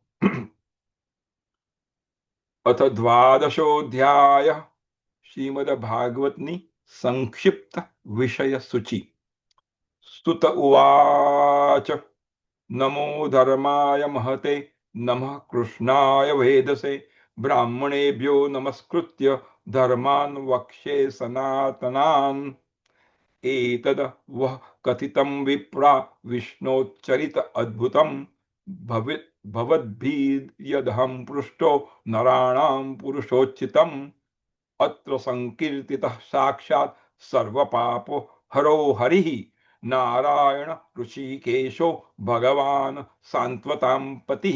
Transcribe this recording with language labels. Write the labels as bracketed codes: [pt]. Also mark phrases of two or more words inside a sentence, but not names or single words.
[sa] अथ द्वादशोऽध्याय [gu] શ્રીમદ્ભાગવતની સંક્ષિપ્ત વિષય સૂચિ. [sa] सुत उवाच नमो धर्माय महते नमः कृष्णाय वेदसे ब्राह्मणेभ्यो नमस्कृत्य धर्मान वक्ष्ये सनातनान. एतद वह कथितं विप्रा विष्णोच्चरित अद्भुतं भवद्भिर्यदहं पृष्टो नराणां पुरुषोच्चितम्. अत्र संकीर्तितः साक्षात् सर्वपापो हरो हरिः नारायण ऋषिकेशो भगवान् सान्त्वतां पतिः.